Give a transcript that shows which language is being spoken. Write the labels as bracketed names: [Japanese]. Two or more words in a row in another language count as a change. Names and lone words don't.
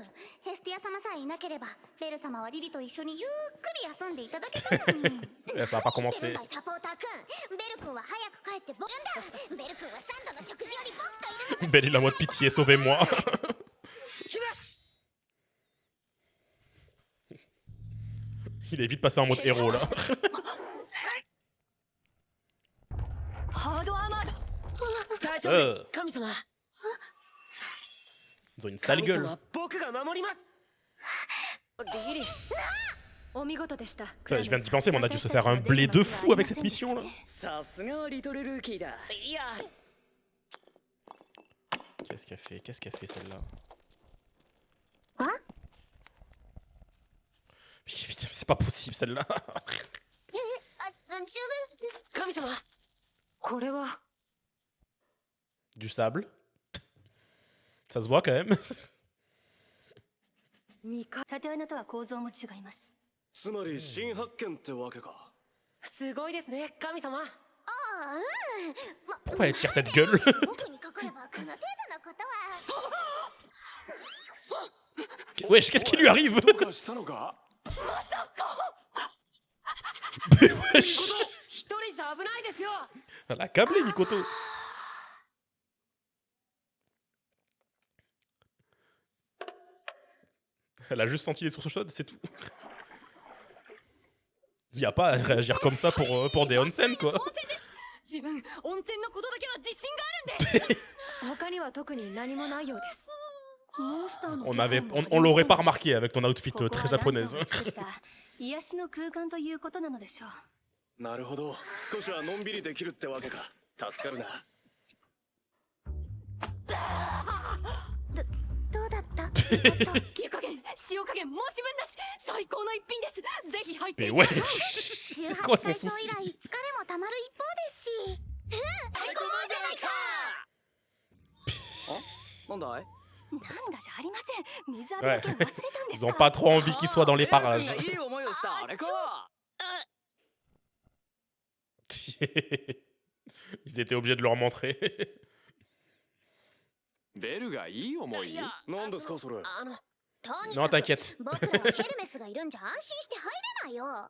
[Japanese] ヘスティア様さえいなければベル様はリリと一緒にゆっくり休んでいただけたのに。 [French] Ça va pas commencer. [Japanese] サポーターくん、ベル君は早く帰ってボるんだ。ベル君は3度の食事より僕といるの。 [French] Belle, il a moi de pitié, sauvez-moi. Il est vite passé en mode héros là. [Japanese] ハードアーマード。大丈夫です、神様。 [French] Ils ont une sale gueule. [Japanese] 僕が守ります。リリ。お見事でした。 [French] Putain, je viens d'y penser, mais on a dû se faire un blé de fou avec cette mission là. [Japanese] さすがリトルルーキーだ。いや。 [French] Qu'est-ce qu'elle fait? Qu'est-ce qu'elle fait celle-là? Hein? Putain, c'est pas possible celle-là. [Japanese] 神様。これは [French] Du sable. Ça se voit quand même. [Japanese] 縦穴とは構造も違います。つまり新発見ってわけか。すごいですね、神様。 [French] Pourquoi elle tire cette gueule? Wesh, qu'est-ce qui lui arrive? Mais wesh. [Japanese] 一人じゃ危ないですよ。 [French] Elle a câblé Mikoto. Elle a juste senti les sources chaudes, c'est tout. Il n'y a pas à réagir comme ça pour des onsen quoi. [Japanese] 自分温泉のことだけは自信があるんで。他には特に何もないようです。 [French] On l'aurait pas remarqué avec ton outfit très japonaise. [Japanese] 癒しの空間ということなのでしょう。なるほど、少しはのんびりできるってわけか。助かるな。どうだった？湯加減、塩加減、申し分なし。最高の一品です。ぜひ入って。 [French] Mais ouais, c'est quoi son souci? [Japanese] 疲れもたまる一方ですし。最高じゃないか。なんだい？なんだじゃありません。水浴びだけ忘れたんですか。 [French] Ils ont pas trop envie qu'il soit dans les parages. [Japanese] いい思いをしたあれか。 [French] Ils étaient obligés de leur montrer. [Japanese] ベルがいい思い？なんですかそれ。 [French] Non, t'inquiète. [Japanese] 僕らはヘルメスがいるんじゃ安心して入れないよ。